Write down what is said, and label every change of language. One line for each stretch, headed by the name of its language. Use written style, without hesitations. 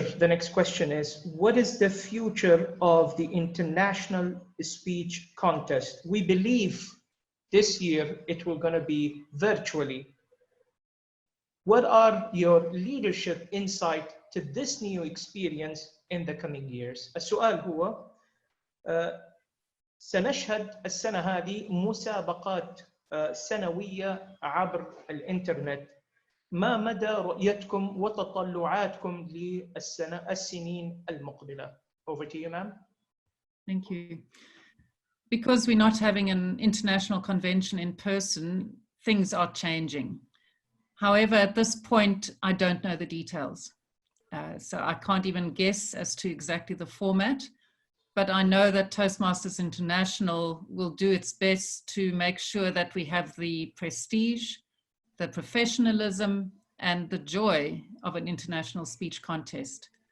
English: The next question is, what is the future of the International Speech Contest? We believe this year it will going to be virtually. What are your leadership insight to this new experience in the coming years?
Arabic: السؤال هو سنشهد السنة هذه مسابقات سنوية عبر الإنترنت. ما مدى رؤيتكم وتطلعاتكم للسنين المقبلة?
English: Over to you, ma'am. Thank you. Because we're not having an international convention in person, things are changing. However, at this point, I don't know the details. So I can't even guess as to exactly the format, but I know that Toastmasters International will do its best to make sure that we have the prestige, the professionalism, and the joy of an international speech contest.